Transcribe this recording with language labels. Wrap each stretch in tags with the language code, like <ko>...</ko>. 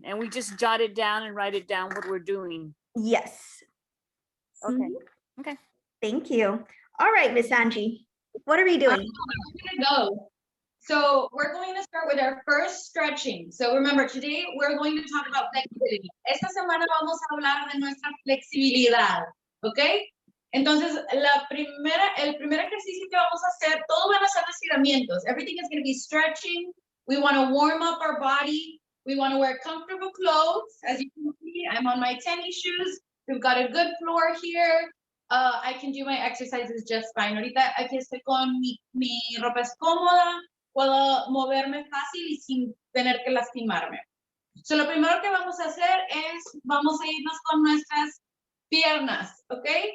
<en>And we just jot it down and write it down what we're doing. Yes. Okay. Mhm. Okay. Thank you. All right, Miss Angie, what are we doing? Go. So we're going to start with our first stretching. So remember, today we're going to talk about flexibility.</en> <es>Esta semana vamos a hablar de nuestra flexibilidad, ¿ok? Entonces, el primer ejercicio que vamos a hacer, todos van a ser estiramientos.</es> <en>Everything is going to be stretching. We want to warm up our body. We want to wear comfortable clothes. As you can see, I'm on my tennis shoes. We've got a good floor here. I can do my exercises just fine.</en> <es>Ahorita aquí estoy con mi ropa es cómoda. Puedo moverme fácil y sin tener que lastimarme. So, lo primero que vamos a hacer es, vamos a irnos con nuestras piernas, ¿ok?</es>